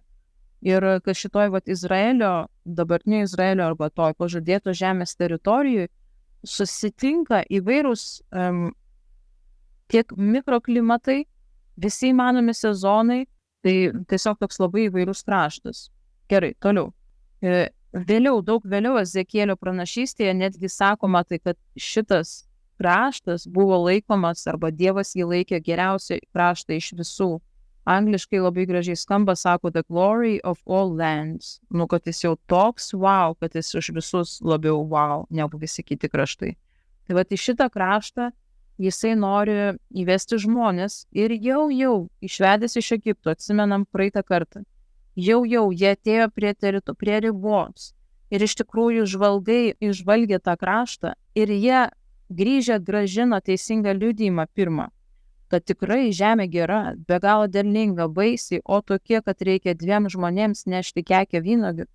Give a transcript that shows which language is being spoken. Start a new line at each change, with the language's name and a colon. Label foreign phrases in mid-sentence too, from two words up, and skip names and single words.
Lithuanian: Ir kad šitoj dabartinio Izraelio arba toj pažadėto žemės teritorijoje susitinka įvairūs tiek mikroklimatai, visi įmanomi sezonai, tai tiesiog toks labai įvairūs kraštas. Gerai, toliau. Daug vėliau Ezekielio pranašystėje netgi sakoma, tai kad šitas kraštas buvo laikomas, arba Dievas jį laikė geriausią kraštą iš visų. Angliškai labai gražiai skamba, sako,
English: the glory of all lands.
Lithuanian: Kad jis jau toks wow, kad jis už visus labiau wow, negu visi kiti kraštai. Tai vat į šitą kraštą jisai nori įvesti žmonės ir jau išvedęs iš Egipto, atsimenam praeitą kartą. Jau jie atėjo prie ribos ir iš tikrųjų išvalgė tą kraštą ir jie grįžę grąžino teisingą liudijimą pirmą, kad tikrai žemė gera, be galo derlinga, baisiai, o tokie, kad reikia 2 žmonėms nešti kekę vynuogių.